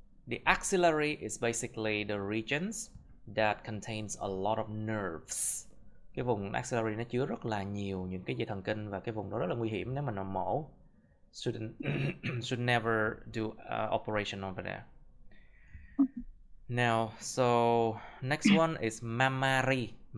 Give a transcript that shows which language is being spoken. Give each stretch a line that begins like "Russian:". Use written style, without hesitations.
English: The axillary is basically the regions that contains a lot of nerves.
Vietnamese: Cái vùng axillary nó chứa rất là nhiều những cái dây thần kinh, và cái vùng đó rất là nguy hiểm nếu mà nó mổ.
English: Should never do operation over there. Now, so next one is mammary.